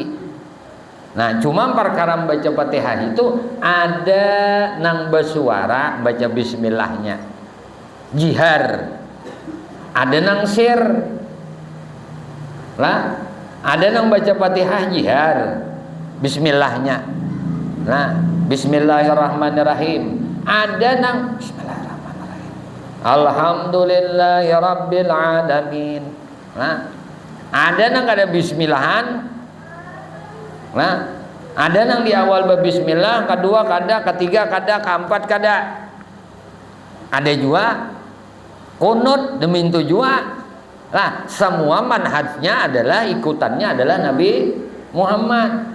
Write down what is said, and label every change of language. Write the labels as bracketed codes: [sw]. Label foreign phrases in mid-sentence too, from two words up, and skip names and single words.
[bjn] Nah cuma perkara baca Fatihah itu ada nang bersuara baca bismillahnya jihar, ada nang sir lah, ada nang baca Fatihah jihar bismillahnya, nah bismillahirrahmanirrahim, ada nang bismillahirrahmanirrahim, [ar] الحمد لله رب العالمين. [bjn] Nah, ada nang kada bismillahan. Nah, ada nang di awal berbismillah, kedua kada, ketiga kada, keempat kada. Ada juga kunut demi itu juga. Nah, semua manhajnya adalah ikutannya adalah Nabi Muhammad.